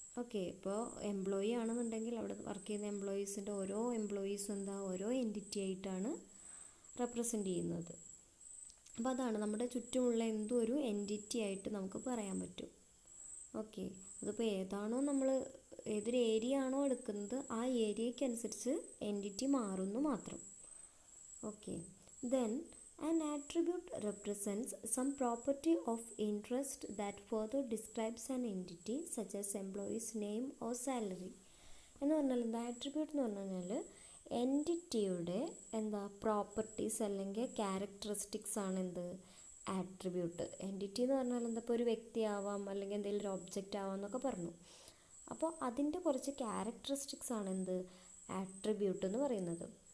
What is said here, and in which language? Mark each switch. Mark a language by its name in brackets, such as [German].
[Malayalam] Okay, ഇപ്പോൾ employee ആണെന്നുണ്ടെങ്കിൽ അവിടെ വർക്ക് ചെയ്യുന്ന എംപ്ലോയീസിൻ്റെ ഓരോ എംപ്ലോയീസും ഓരോ എൻറ്റിറ്റി ആയിട്ടാണ് റെപ്രസെൻ്റ് ചെയ്യുന്നത്. അപ്പോൾ അതാണ് നമ്മുടെ ചുറ്റുമുള്ള എന്തോ ഒരു എൻറ്റിറ്റി ആയിട്ട് നമുക്ക് പറയാൻ പറ്റും. ഓക്കെ, അതിപ്പോൾ ഏതാണോ നമ്മൾ ഏതൊരു ഏരിയ ആണോ എടുക്കുന്നത് ആ ഏരിയയ്ക്ക് അനുസരിച്ച് എൻറ്റിറ്റി മാറുന്നു മാത്രം. [English] Okay, then an attribute represents some property of interest that further describes an entity such as employee's name or salary. [Malayalam] എന്ന് പറഞ്ഞാൽ എന്താ? ആട്രിബ്യൂട്ട് എന്ന് പറഞ്ഞു കഴിഞ്ഞാൽ എൻറ്റിറ്റിയുടെ പ്രോപ്പർട്ടീസ് അല്ലെങ്കിൽ ക്യാരക്ടറിസ്റ്റിക്സ് ആണ് എന്ത്, ആട്രിബ്യൂട്ട്. എൻറ്റിറ്റി എന്ന് പറഞ്ഞാൽ ഇപ്പോൾ ഒരു വ്യക്തിയാവാം അല്ലെങ്കിൽ എന്തെങ്കിലും ഒരു ഒബ്ജക്റ്റ് ആവാം എന്നൊക്കെ പറഞ്ഞു. അപ്പോൾ അതിൻ്റെ കുറച്ച് ക്യാരക്ടറിസ്റ്റിക്സ് ആണ് എന്ത്, ആട്രിബ്യൂട്ട് എന്ന് പറയുന്നത്.